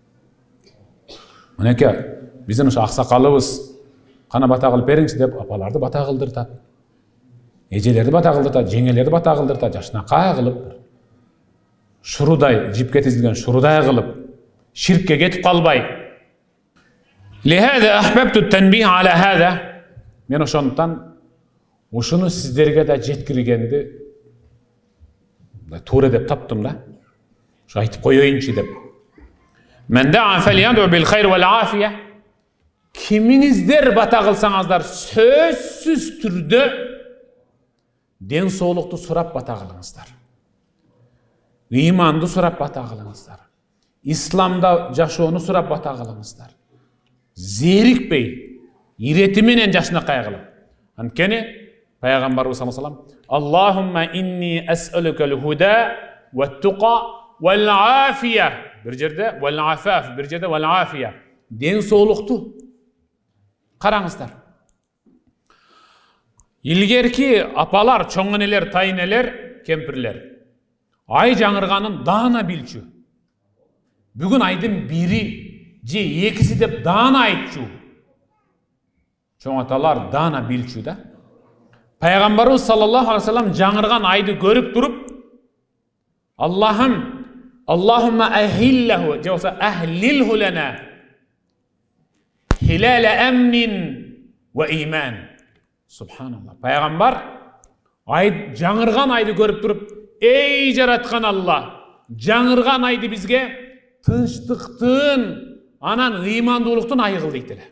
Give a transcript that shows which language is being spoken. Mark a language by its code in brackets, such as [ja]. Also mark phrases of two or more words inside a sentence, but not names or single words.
[ky] Мынеке биздин ошо аксакалыбыз кана бата кылып бериңчи деп апаларды бата кылдыртат. Эжелерди бата кылдыртат, жеңелерди бата кылдыртат, жакшынакай кылып шурудай, жипке тизилген шурудай кылып, ширкке кетип калбай. [ar] لهذا أحببت التنبيه على هذا. [ky] Мен ошондуктан ушуну сиздерге да жеткиргенди туура деп таптым да. Ошо айтып коеюнчу деп. [ar] من دعا فليدع بالخير والعافية. [ky] Кимиңиздер бата кылсаңыздар сөзсүз түрдө ден соолукту сурап бата кылыңыздар. Ыйманды сурап бата кылыңыздар. Исламда жашоону сурап бата кылыңыздар. Зерикпей, ирети менен жакшынакай кылып. Анткени Пайгамбарыбыз [ar] صلى الله عليه وسلم اللهم إني أسألك الهدى والتقى والعافية. [ky] Bir жерде вал-афаф, bir жерде вал-афия. Den соолукту караңыздар. Илгерки апалар, чоң энелер, тайнелер, кемпирлер ай жаңырганын даана билчү. Бүгүн айдын бири же экиси деп даана айтчу. Чоң аталар даана билчү да. Пайгамбарыбыз [ar] صلى الله عليه وسلم [ky] жаңырган айды көрүп туруп, [ar] اللهم أهله, [ky] же болсо [ar] أهله لنا هلال أمن وإيمان. [ky] Субханаллах. Пайгамбар жаңырган айды көрүп туруп, ey жараткан Алла, жаңырган айды бизге тынчтыктын, анан ыймандуулуктун айы кыл дейт эле.